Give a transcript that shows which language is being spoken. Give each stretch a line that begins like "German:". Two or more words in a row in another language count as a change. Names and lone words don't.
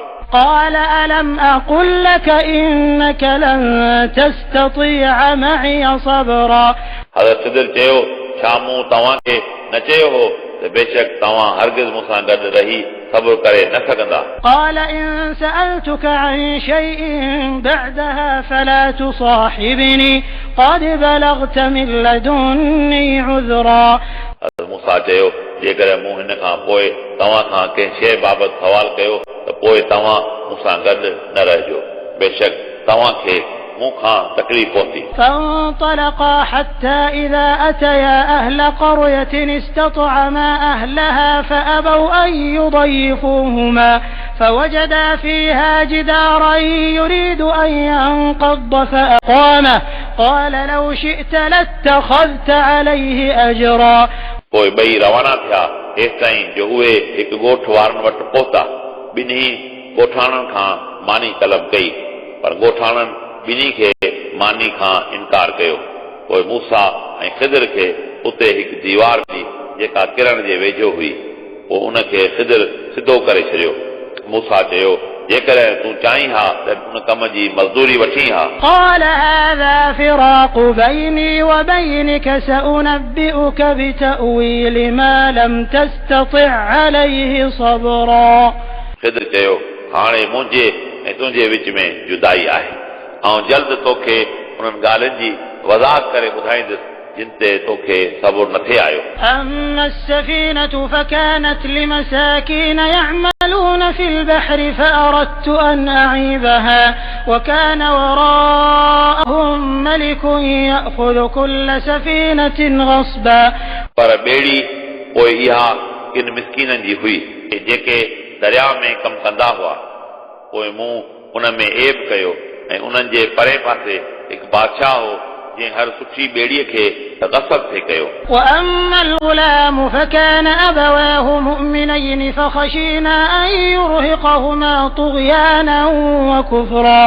Arabic: قال ألم أقل لك إنك لن تستطيع معي صبرا
Sindhi: حضرت خضر چيو छा मूं तव्हांखे न चयो हो त बेशक तव्हां हरगिज़ मूंसां गॾु रही صبر करे न सघंदा
Arabic: قال إن سألتك عن شيء بعدها فلا تصاحبني قد بلغت من لدني عذرا
Sindhi: मूंसां चयो जेकर मूं हिन खां पोइ तव्हां खां कंहिं शइ बाबति सवाल कयो त पोइ तव्हां मूंसां गॾु न रहिजो बेशक तव्हांखे मूं खां तकलीफ़ पहुती
Arabic: فانطلقا حتى إذا أتيا أهل قرية استطعما أهلها فأبوا أن يضيفوهما فوجدا فيها جدارا يريد أن ينقض فأقامه قال لو شئت لاتخذت عليه أجرا
Sindhi: पोइ ॿई रवाना थिया हेसि ताईं जो उहे हिकु ॻोठ वारनि वटि पहुता ॿिन्ही ॻोठाणनि खां मानी तलब कई पर ॻोठाणनि ॿिन्ही खे मानी खां इनकार कयो पोइ मूसा ऐं खिदर खे उते हिकु दीवार हुई जेका किरण जे वेझो हुई पोइ उनखे खिदर सिधो करे छॾियो मूसा चयो जेकॾहिं तूं चाहीं हा त उन कम जी मज़दूरी वठी हा
Arabic: قال هذا فراق بيني وبينك سأنبئك بتأويل ما لم تستطع عليه صبرا
Sindhi: खिदर चयो हाणे मुंहिंजे ऐं तुंहिंजे विच में जुदाई आहे ऐं जल्द तोखे उन्हनि ॻाल्हियुनि जी वज़ाहत करे ॿुधाईंदुसि जिन ते तोखे सबुर न थे आयो
Arabic: أما السفينة فكانت لمساكين يعملون في البحر فأردت أن أعيبها وكان وراءهم ملك يأخذ كل سفينة غصبا
Sindhi: पर ॿेड़ी पोइ इहा किन मिसकीननि जी हुई जेके दरिया में कमु कंदा हुआ पोइ मूं उन में ऐब कयो ऐं उन्हनि जे परे पासे हिकु बादशाह हो जंहिं हर सुठी ॿेड़ीअ खे गसब थे कयो
Arabic: وأما الغلام فكان أبواه مؤمنين فخشينا أن يرهقهما طغيانا وكفرا